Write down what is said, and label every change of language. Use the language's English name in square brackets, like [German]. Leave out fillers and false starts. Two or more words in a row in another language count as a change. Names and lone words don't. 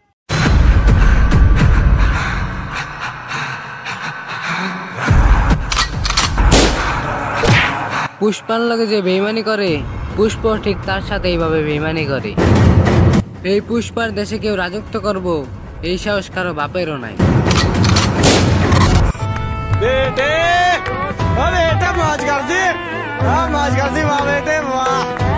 [Bangla] পুষ্পার লগে যে বেইমানি করে, পুষ্প ঠিক তার সাথে এইভাবে বেইমানি করে। এই পুষ্পার দেশে কেউ রাজত্ব করব এই সাহস কারো বাপেরও নাই। [Hindi] बेटे मौज कर दी, मौज कर दी वाह बेटे वाह।